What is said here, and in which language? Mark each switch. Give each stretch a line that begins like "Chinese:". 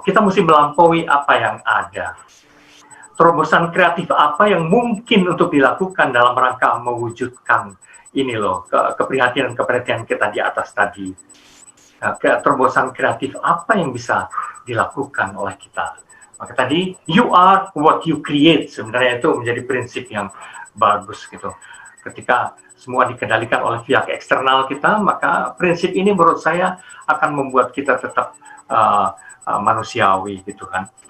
Indonesian: Kita mesti melampaui apa yang ada. Terobosan kreatif apa yang mungkin untuk dilakukan dalam rangka mewujudkan ini loh, keprihatinan kita di atas tadi. Terobosan kreatif apa yang bisa dilakukan oleh kita. Maka tadi,
English: you are what you create.
Indonesian: Sebenarnya itu menjadi prinsip yang bagus gitu. Ketika semua dikendalikan oleh pihak eksternal kita, maka prinsip ini menurut saya akan membuat kita tetap manusiawi gitu kan.